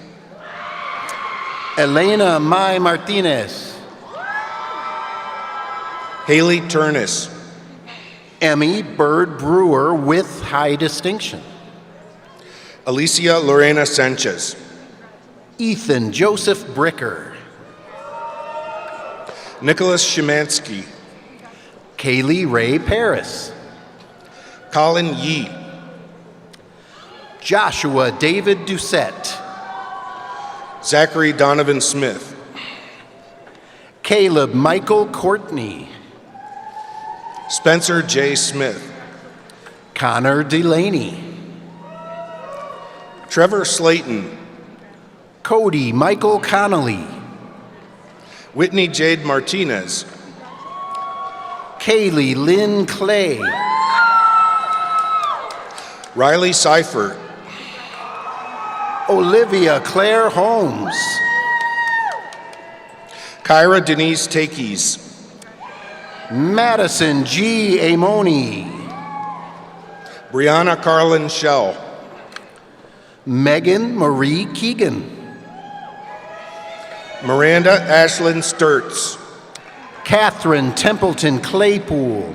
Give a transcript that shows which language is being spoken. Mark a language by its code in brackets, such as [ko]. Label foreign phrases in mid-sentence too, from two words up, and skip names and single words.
[en] Elena Mai Martinez, Haley Turnus, Emmy Bird Brewer with high distinction, Alicia Lorena Sanchez, Ethan Joseph Bricker, Nicholas Szymanski, Kaylee Ray Paris, Colin Yee, Joshua David Doucette, Zachary Donovan Smith, Caleb Michael Courtney, Spencer J. Smith, Connor Delaney, Trevor Slayton, Cody Michael Connolly, Whitney Jade Martinez, Kaylee Lynn Clay, Riley Seifert, Olivia Claire Holmes, Kyra Denise Takes, Madison G. Amoni, Brianna Carlin Shell, Megan Marie Keegan, Miranda Ashlyn Sturts, Catherine Templeton Claypool,